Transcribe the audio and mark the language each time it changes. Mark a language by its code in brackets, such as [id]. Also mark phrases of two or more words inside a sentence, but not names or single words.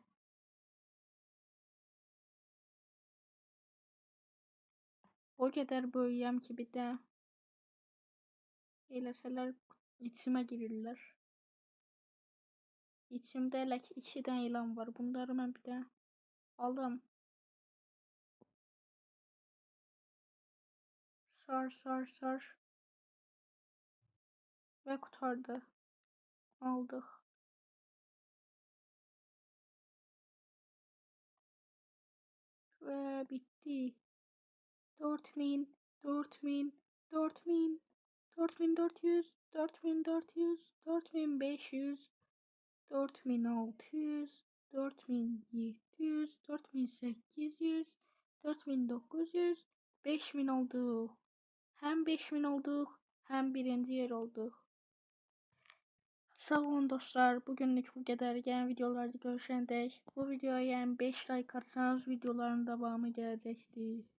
[az] O qədər böyüyəm ki bir də eləsələr içimə girirlər. İçimdə elə ki 2 dənə ilan var. Bunları mən bir də aldım. [tr] Sar sar sar. Ve kurtardı. Aldık. Ve bitti. 4000, 4000, 4000, 4400, 4400, 4500, 4600, 4700, 4800, 4900, 5000 oldu. Hem 5000 olduq, hem birinci yer olduq. [az] Sağ olun dostlar. Bugünlük bu qədər. Yəni videolarda görüşəndək. Bu videoya yəni 5 like atsanız videoların davamı gələcəkdir.